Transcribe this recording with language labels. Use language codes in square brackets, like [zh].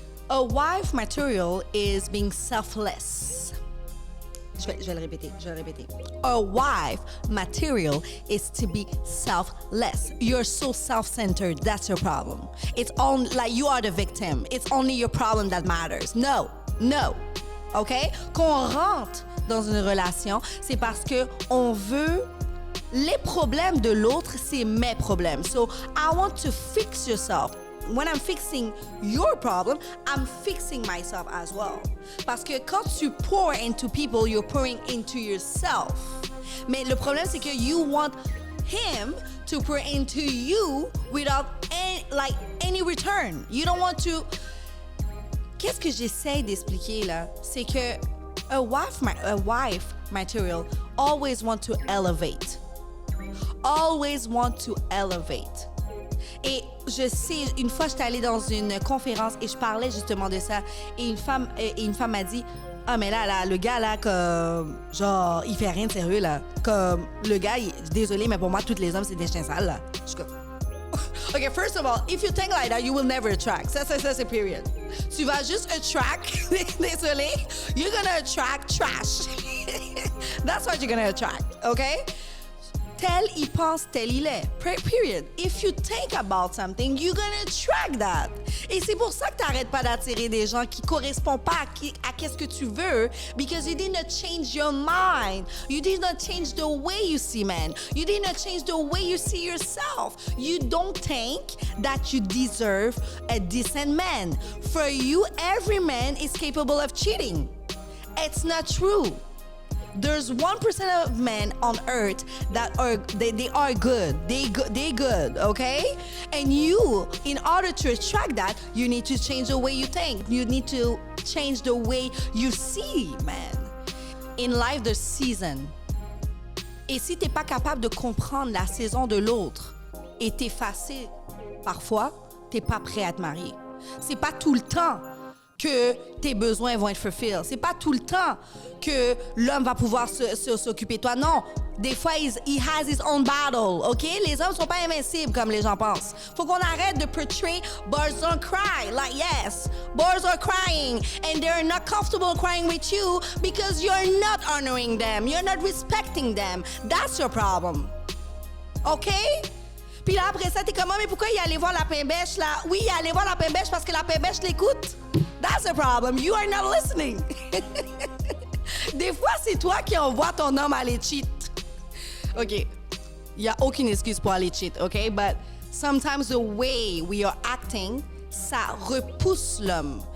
[en] A wife material is being selfless. [fr] Je vais le répéter. [en] A wife material is to be selfless. You're so self-centered. That's your problem. It's on like you are the victim. It's only your problem that matters. No. OK? [fr] Qu'on rentre dans une relation, c'est parce que on veut les problèmes de l'autre, c'est mes problèmes. [en] So I want to fix yourself. When I'm fixing your problem, I'm fixing myself as well. [fr] Parce que quand tu [en] pour into people, you're pouring into yourself. [fr] Mais le problème, c'est que [en] you want him to pour into you without any return. You don't want to [fr] qu'est-ce que j'essaie d'expliquer là? C'est que [en] a wife material always want to elevate. Always want to elevate. [fr] Et je sais, une fois, j'étais allée dans une conférence et je parlais justement de ça. Et une femme m'a dit, ah, mais là, le gars, là, comme, genre, il fait rien de sérieux, là. Comme, le gars, désolé, mais pour moi, tous les hommes, c'est des chiens sales, là. Je suis comme, OK, [en] first of all, if you think like that, you will never attract. [fr] Ça, c'est period. Tu vas juste attract, désolé, [en] you're gonna attract trash. That's what you're gonna attract, OK? [fr] Tel il pense, tel il est. [en] Period. If you think about something, you're gonna attract that. [fr] Et c'est pour ça que t'arrêtes pas d'attirer des gens qui correspondent pas à qu'est-ce que tu veux, [en] because you did not change your mind. You did not change the way you see men. You did not change the way you see yourself. You don't think that you deserve a decent man. For you, every man is capable of cheating. It's not true. There's 1% of men on earth that are good. They good, okay? And you, in order to attract that, you need to change the way you think. You need to change the way you see, man. In life, there's season. [fr] Et si t'es pas capable de comprendre la saison de l'autre et t'effacer parfois, t'es pas prêt à te marier. C'est pas tout le temps que tes besoins vont être fulfilled. C'est pas tout le temps que l'homme va pouvoir s'occuper de toi. Non, des fois, [en] he has his own battle, OK? [fr] Les hommes sont pas invincibles comme les gens pensent. Faut qu'on arrête de [en] portray boys don't cry. Like, yes, boys are crying and they're not comfortable crying with you because you're not honoring them. You're not respecting them. That's your problem. OK? [fr] Puis là, après ça, t'es comme, mais pourquoi il allait voir la pain-bêche, là? Oui, il allait voir la pain-bêche parce que la pain-bêche l'écoute. [en] That's the problem. You are not listening. [fr] Des fois, c'est toi qui envoies ton homme aller cheat. OK. Il n'y a aucune excuse pour aller cheat, OK? [en] But sometimes the way we are acting, [fr] ça repousse l'homme.